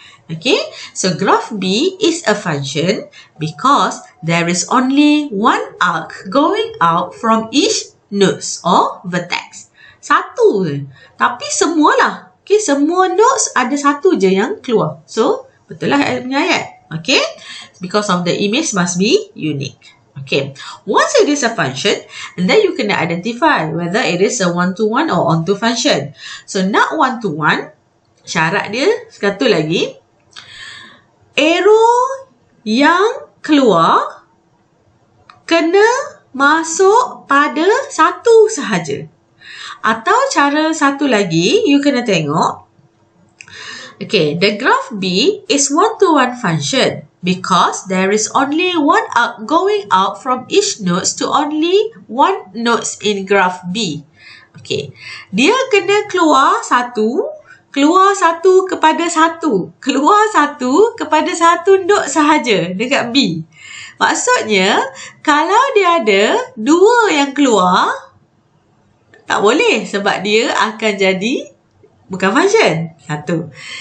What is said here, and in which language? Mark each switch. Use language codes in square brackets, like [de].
[en] Okay, so graph B is a function because there is only one arc going out from each nodes or vertex. [ms] Satu je. Tapi semualah. Okay, semua nodes ada satu je yang keluar. So, betul lah punya ayat. [en] Okay, because of the image must be unique. Okay, once it is a function, and then you can identify whether it is a one-to-one or onto function. [ms] So, nak one-to-one, syarat dia, satu lagi, arrow yang keluar kena masuk pada satu sahaja. Atau cara satu lagi, you kena tengok, okay, the graph B is one-to-one function. [en] Because there is only one arc going out from each nodes to only one nodes in graph B. Okay. [ms] Dia kena keluar satu kepada satu. Keluar satu kepada satu node sahaja dekat B. Maksudnya, kalau dia ada dua yang keluar, tak boleh sebab dia akan jadi bukan function. Satu.